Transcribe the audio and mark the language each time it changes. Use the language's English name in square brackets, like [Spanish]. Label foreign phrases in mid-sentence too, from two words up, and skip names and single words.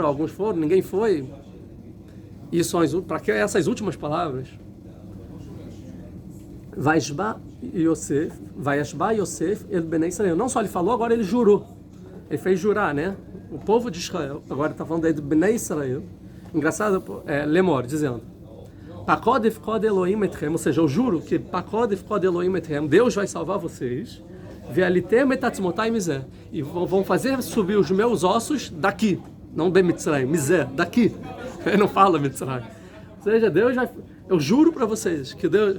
[Portuguese] Alguns foram, ninguém foi. E são para que essas últimas palavras? [Hebrew] וישבע יוסף אל בני ישראל. [Portuguese] Não só ele falou, agora ele jurou. Ele fez jurar, né? O povo de Israel. Agora está falando aí do Bnei Israel. Engraçado, Lemor, dizendo: [Hebrew] פקד אפקד אלהים אתכם, [Portuguese] ou seja, eu juro que [Hebrew] פקד אפקד אלהים אתכם, [Portuguese] Deus vai salvar vocês. [Hebrew] והעליתם את עצמתי מזה. [Portuguese] E vão fazer subir os meus ossos daqui. Não de Mitzrayim, mizeh, daqui. Ele não fala Mitzrayim. Ou seja, Deus vai... Eu juro para vocês que Deus...